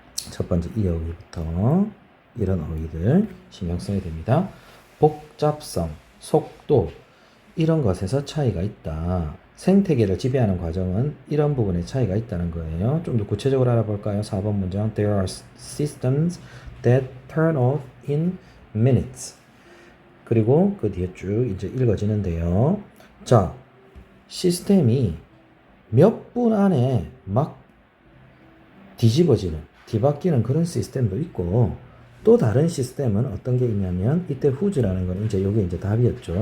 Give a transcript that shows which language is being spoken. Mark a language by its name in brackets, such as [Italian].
[Korean] 첫 번째 이 어휘부터 이런 어휘들 신경 써야 됩니다. 복잡성, 속도, 이런 것에서 차이가 있다. 생태계를 지배하는 과정은 이런 부분에 차이가 있다는 거예요. 좀 더 구체적으로 알아볼까요? 4번 문장. [English] There are systems that turn off in minutes. [Korean] 그리고 그 뒤에 쭉 이제 읽어지는데요. 자, 시스템이 몇 분 안에 막 뒤바뀌는 그런 시스템도 있고, 또 다른 시스템은 어떤 게 있냐면, 이때 후즈라는 건 이제 요게 이제 답이었죠.